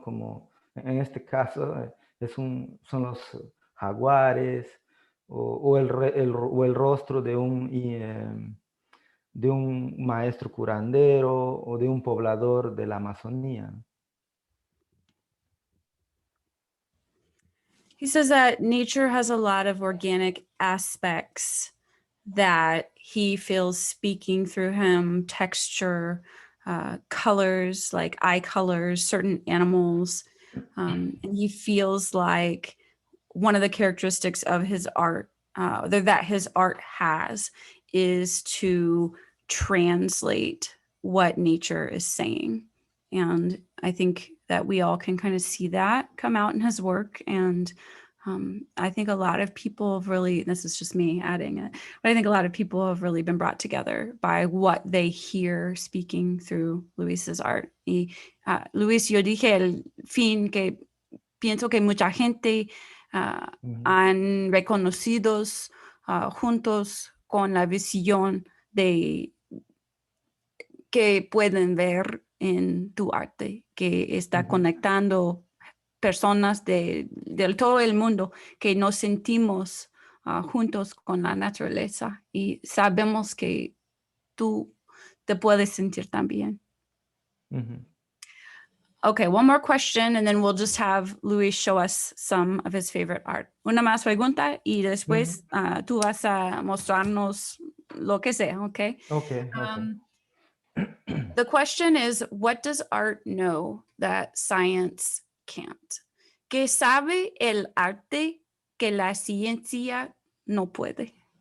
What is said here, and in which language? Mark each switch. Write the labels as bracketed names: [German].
[Spanish] Como en este caso son los jaguares o el rostro de un maestro curandero o de un poblador de la Amazonía. [English] He says that nature has a lot of organic aspects that he feels speaking through him, texture, colors like eye colors, certain animals. And he feels like one of the characteristics of his art, that his art has, is to translate what nature is saying. And I think that we all can kind of see that come out in his work. And I think a lot of people have really, this is just me adding it, but I think a lot of people have really been brought together by what they hear speaking through Luis's art. [Spanish] Y Luis, yo dije al fin que pienso que mucha gente han reconocidos juntos con la visión de que pueden ver en tu arte, que está conectando personas de todo el mundo, que nos sentimos juntos con la naturaleza y sabemos que tú te puedes sentir también. [English] Okay, one more question, and then we'll just have Luis show us some of his favorite art. [Spanish] Una más pregunta y después tú vas a mostrarnos lo que sea, okay? [English] Okay. The question is, what does art know that science can't? [Spanish] ¿Qué sabe el arte que la ciencia no puede?